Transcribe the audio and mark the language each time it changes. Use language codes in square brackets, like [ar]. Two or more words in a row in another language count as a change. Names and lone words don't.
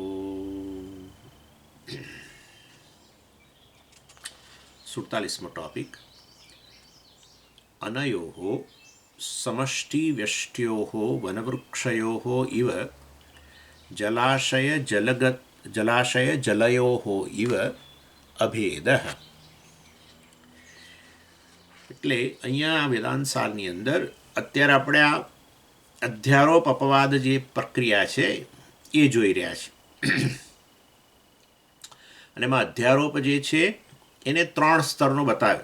[gu] 47મો ટૉપિક [sa] अनयोः समष्टिव्यष्ट्योः वनवृक्षयोः इव जलाशयजलयोः इव અભેદ. [gu] એટલે અહીંયા વેદાંત સારની અંદર અત્યારે આપણે આ અધ્યારોપ અપવાદ જે પ્રક્રિયા છે એ જોઈ રહ્યા છે. અને એમાં અધ્યારોપ જે છે એને 3 સ્તરનો બતાવ્યો.